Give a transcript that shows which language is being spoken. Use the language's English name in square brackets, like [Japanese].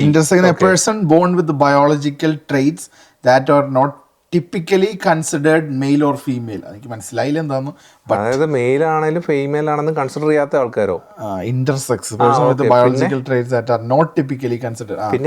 [English] Intersex a person born with biological traits that are not typically considered male or female. [Malayalam] എനിക്ക് മനസ്സിലായില്ല എന്താന്ന്. അതായത് mail ആണെങ്കിലും female ആണെന്നും കൺസിഡർ ചെയ്യാത്ത ആൾക്കാരോ? [English] Intersex, person with biological traits that are not typically considered.